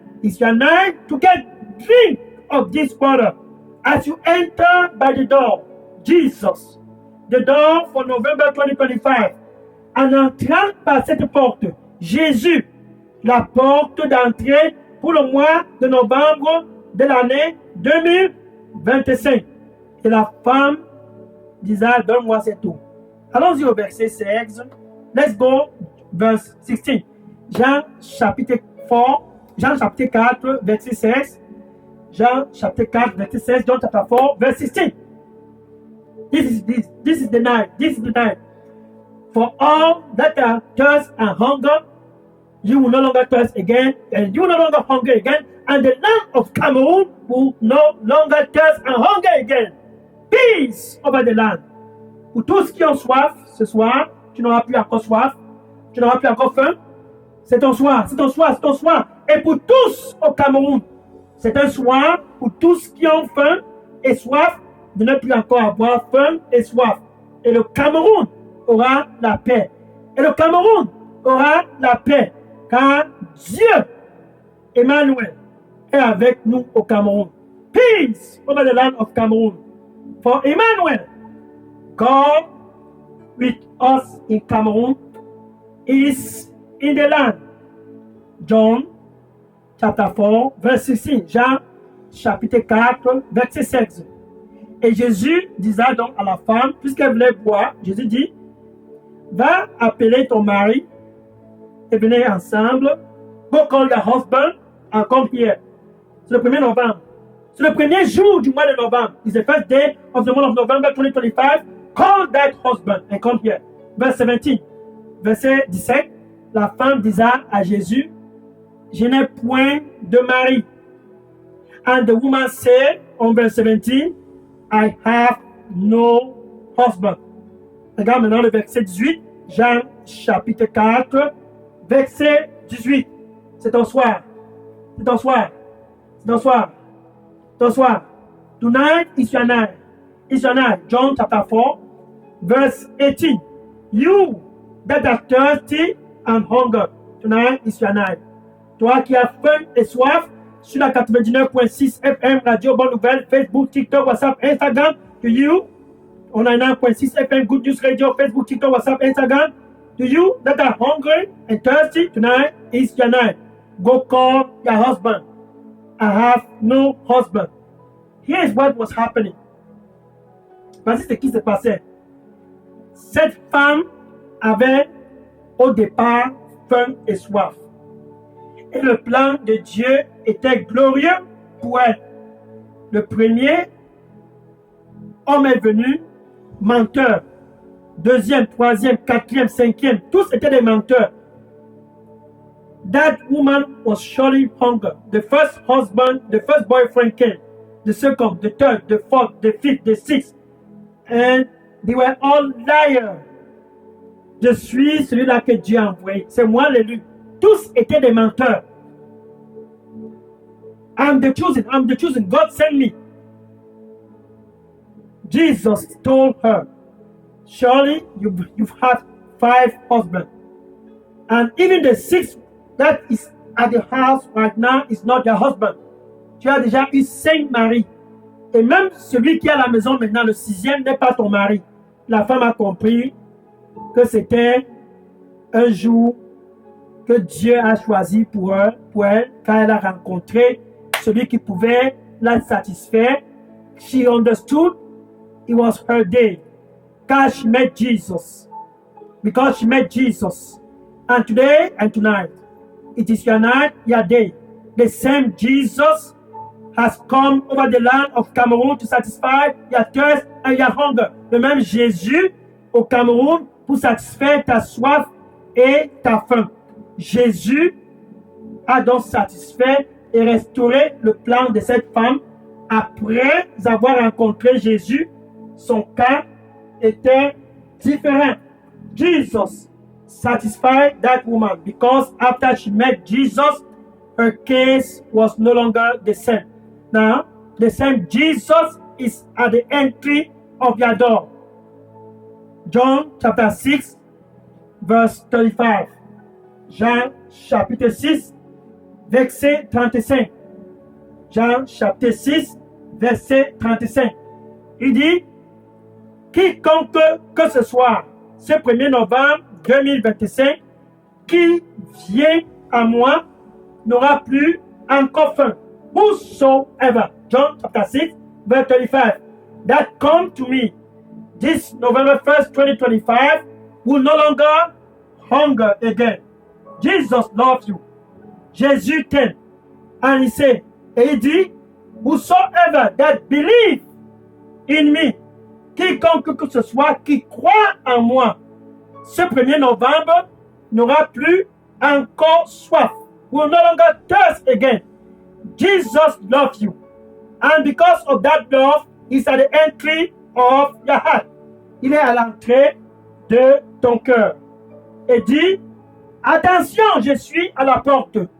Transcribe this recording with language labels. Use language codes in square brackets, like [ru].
[en] It's your night to get drink of this water. As you enter by the door, Jesus, the door for November 2025. [fr] En entrant par cette porte, Jésus, la porte d'entrée pour le mois de novembre de l'année 2025. Et la femme disait, donne-moi cette eau. Allons-y au verset 16. [en] Let's go, verse 16. [fr] Jean chapitre 4, Jean chapitre 4, verset 16. Jean chapitre 4, verset 16. [en] John chapter 4, verse 16. This is the night. This is the night. For all that are thirst and hunger, you will no longer thirst again, and you will no longer hunger again, and the land of Cameroon will no longer thirst and hunger again. Peace over the land. [fr] Pour tous qui ont soif, ce soir, tu n'auras plus encore soif, tu n'auras plus encore faim. C'est ton soir, c'est ton soir, c'est ton soir. Et pour tous au Cameroun, c'est un soir pour tous qui ont faim et soif de ne plus encore avoir faim et soif. Et le Cameroun aura la paix. Et le Cameroun aura la paix. Car Dieu, Emmanuel, est avec nous au Cameroun. [en] Peace over the land of Cameroon. For Emmanuel, God with us in Cameroon, is in the land. John chapter 4, verse 16. [fr] Jean chapitre 4, verset 16. Et Jésus disait donc à la femme, puisqu'elle voulait boire, Jésus dit, va appeler ton mari et venez ensemble. [en] Go call your husband and come here. [fr] C'est le 1er novembre. C'est le premier jour du mois de novembre. [en] It's the first day of the month of November 2025. Call that husband and come here. Verse 17. [fr] Verset 17. La femme disait à Jésus, je n'ai point de mari. [en] And the woman said, on verse 17, I have no husband. [fr] Regarde maintenant le verset 18, Jean chapitre 4, verset 18. C'est ton soir. C'est ton soir. C'est ton soir. C'est ton soir. [en] Tonight is your night. It's your night. John chapter 4, verse 18. You that are thirsty and hunger, tonight is your night. [fr] Toi qui as faim et soif, sur la [en] 99.6 FM, Radio Bonne Nouvelle, Facebook, TikTok, WhatsApp, Instagram, to you, on a 9.6 FM, Good News Radio, Facebook, TikTok, WhatsApp, Instagram, to you that are hungry and thirsty, tonight is your night. Go call your husband. I have no husband. Here's what was happening. [fr] Voici ce qui se passait. Cette femme avait au départ faim et soif. Et le plan de Dieu était glorieux pour elle. Le premier homme est venu, menteur. Deuxième, troisième, quatrième, cinquième, tous étaient des menteurs. [en] That woman was surely hunger. The first husband, the first boyfriend came. The second, the third, the fourth, the fifth, the sixth. And they were all liars. [fr] Je suis celui-là que Dieu a envoyé. C'est moi l'élu. Tous étaient des menteurs. [en] I'm the chosen. God sent me. Jesus told her, surely you've had 5 husbands. And even the 6th that is at the house right now is not your husband. [fr] Tu as déjà eu 5 maris. Et même celui qui est à la maison maintenant, le 6e, n'est pas ton mari. La femme a compris que c'était un jour que Dieu a choisi pour elle, quand elle a rencontré celui qui pouvait la satisfaire. [en] She understood it was her day. Because she met Jesus. Because she met Jesus. And today and tonight, it is your night, your day. The same Jesus has come over the land of Cameroon to satisfy your thirst and your hunger. [fr] Le même Jésus au Cameroun pour satisfaire ta soif et ta faim. Jésus a donc satisfait et restauré le plan de cette femme. Après avoir rencontré Jésus, son cas était différent. [en] Jesus satisfied that woman because after she met Jesus, her case was no longer the same. Now, the same Jesus is at the entry of your door. John chapter 6, verse 35. [fr] Jean chapitre 6, verset 35. Jean chapitre 6, verset 35. Il dit, quiconque que ce soit, ce 1er novembre 2025, qui vient à moi n'aura plus encore faim. [en] Whosoever, John chapter 6, verse 35, that come to me this November 1st, 2025, will no longer hunger again. Jesus loves you. [fr] Jésus t'aime. en lycée. Et il dit, [en] whosoever that believe in me, [fr] quiconque que ce soit qui croit en moi, ce 1er novembre n'aura plus encore soif. [en] Will no longer thirst again. Jesus loves you. And because of that love, he's at the entry of your heart. [fr] Il est à l'entrée de ton cœur. Et dit, attention, je suis à la porte.